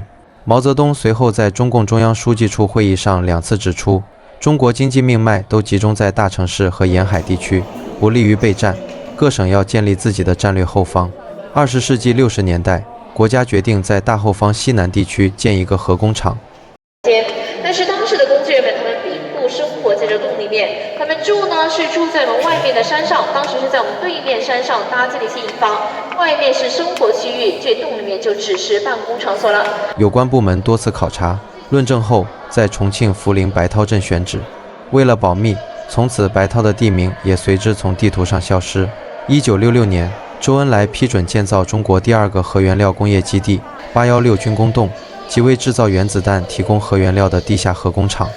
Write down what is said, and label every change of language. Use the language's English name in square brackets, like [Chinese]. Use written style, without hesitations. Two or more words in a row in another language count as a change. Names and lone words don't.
[Chinese] 毛澤東隨後在中共中央書記處會議上2次指出，中國經濟命脈都集中在大城市和沿海地區，不利於備戰，各省要建立自己的戰略後方。20世紀60年代，國家決定在大後方西南地區建一個核工廠。但是當時的工具人們，他们并不生活在這洞裡面，他們住呢是住在我們外面的山上，當時是在我們對面山上搭建了一些營房，外面是生活區域，這洞裡面就只是辦公場所了。有關部門多次考察論證後，在重慶涪陵白濤鎮選址。為了保密，從此白濤的地名也隨之從地圖上消失。1966年，周恩來批准建造中國第2個核原料工業基地816軍工洞，即為製造原子彈提供核原料的地下核工廠。